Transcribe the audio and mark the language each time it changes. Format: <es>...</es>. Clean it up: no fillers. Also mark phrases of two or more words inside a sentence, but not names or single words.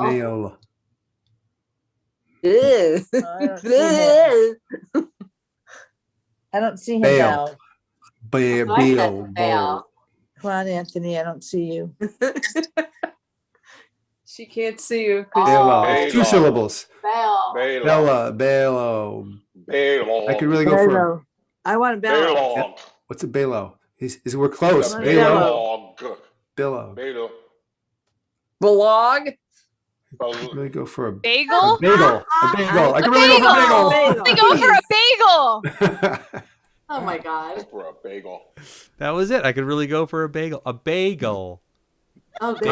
<en>Male. Ew. I don't see him Bale. now. So I said Bale. bale. Come on, Anthony. I don't see you. She can't see you. Bale. Bale. 2 syllables. Bale. Bale. Bella. Bale. Bale. I could really go for a, Bello. I want a bello. Bale. what's a balo? We're close. Bello. Balo. Bale. Billow. Bale. Belong. I could really go for a Bagel. bagel. A bagel. I could really go for Bagel. They go for a bagel. a bagel. Oh my God. For a bagel. That was it. I could really go for a bagel. A bagel. Oh God.</en>